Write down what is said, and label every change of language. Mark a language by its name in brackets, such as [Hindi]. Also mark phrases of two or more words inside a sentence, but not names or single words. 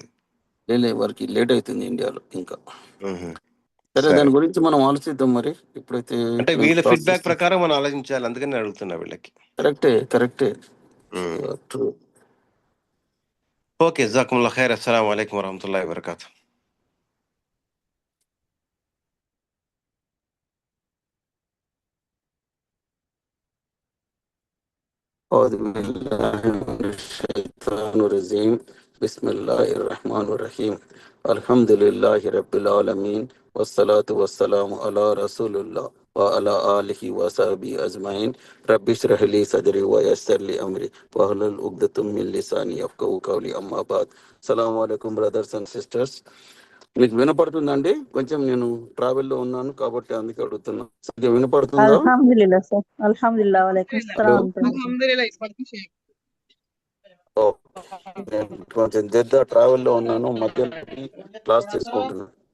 [Telugu] వారికి లేట్ అవుతుంది ఇండియాలో ఇంకా. ఉహు. సరే, సరే, దాని గురించి మనం ఆలోచిద్దాం. మరి ఇప్పుడైతే అంటే నేను వీళ్ళ క్లాస్ ఫీడ్బ్యాక్ చేస్తాను. ప్రకారం మనం ఆలోచించాలి, అందుకని నేను అడుగుతున్నా వీళ్ళకి. కరెక్టే. ఉమ్. ట్రూ. ఓకే, [Arabic] جزاكم الله خير. السلام عليكم ورحمة الله وبركاته. أعوذ بالله من الشيطان الرجيم. بسم الله الرحمن الرحيم. الحمد لله رب العالمين والصلاة والسلام على رسول الله وعلى آله وصحبه أجمعين. رب اشرح لي صدري ويسر لي أمري واحلل عقدة من لساني يفقهوا قولي. أما بعد. السلام عليكم [English] brothers and sisters. [Telugu] మీకు వినపడుతుందండి? కొంచెం నేను ట్రావెల్లో ఉన్నాను కాబట్టి అందుకే అడుగుతున్నా. సరిగ్గా వినపడుతుందా? అల్హమ్దులిల్లా సార్. అల్హమ్దులిల్లా. వాలేకుమ్ హలో. అస్సలాం. అల్హమ్దులిల్లా ఇప్పటికీ షేక్. ఓ, నేను కొంచెం ట్రావెల్లో ఉన్నాను, మధ్యలో క్లాస్ తీసుకుంటున్నాను.